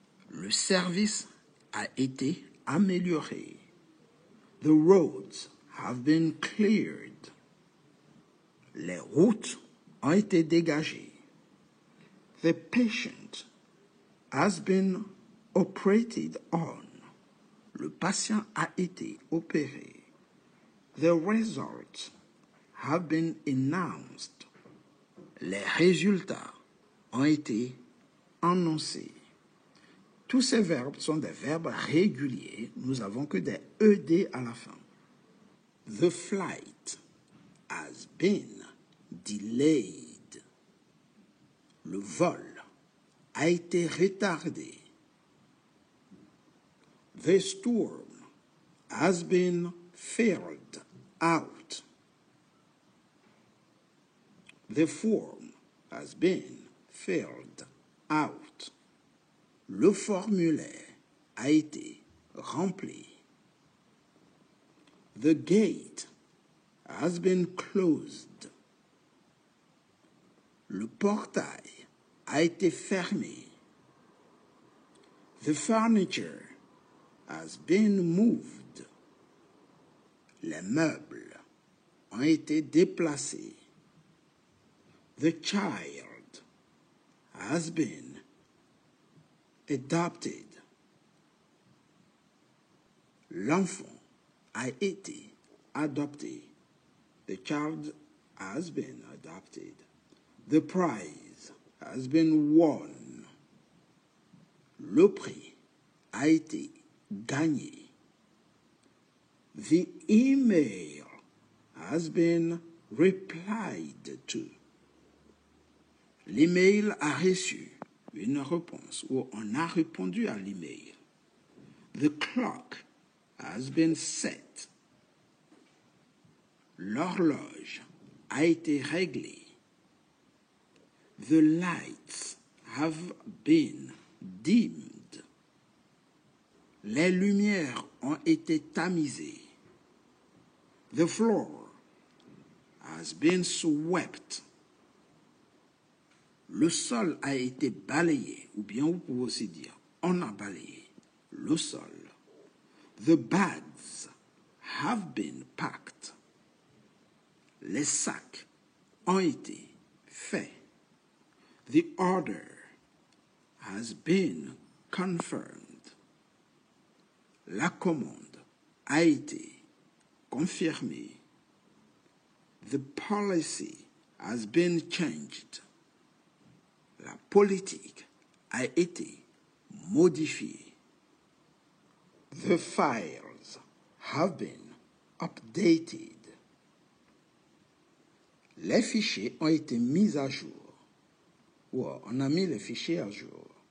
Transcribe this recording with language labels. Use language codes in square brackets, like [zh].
[fr] Le service a été amélioré. [en] The roads have been cleared. [fr] Les routes ont été dégagées. [en] The patient has been operated on. [fr] Le patient a été opéré. [en] The results have been announced. [fr] Les résultats ont été annoncés. Tous ces verbes sont des verbes réguliers. Nous n'avons que des ED à la fin. [en] The flight has been delayed. [fr] Le vol a été retardé. [en] The storm has been ferried out. The form has been filled out. [fr] Le formulaire a été rempli. [en] The gate has been closed. [fr] Le portail a été fermé. [en] The furniture has been moved. [fr] Les meubles ont été déplacés. [en] The child has been adopted. [fr] L'enfant a été adopté. [en] The child has been adopted. The prize has been won. [fr] Le prix a été gagné. [en] The email has been replied to. [fr] L'email a reçu une réponse ou on a répondu à l'email. [en] The clock has been set. [fr] L'horloge a été réglée. [en] The lights have been dimmed. [fr] Les lumières ont été tamisées. [en] The floor has been swept. [fr] Le sol a été balayé, ou bien vous pouvez aussi dire, on a balayé le sol. [en] The bags have been packed. [fr] Les sacs ont été faits. [en] The order has been confirmed. [fr] La commande a été confirmée. [en] The policy has been changed. [fr] La politique a été modifiée. [en] The files have been updated. [fr] Les fichiers ont été mis à jour. Ou on a mis les fichiers à jour.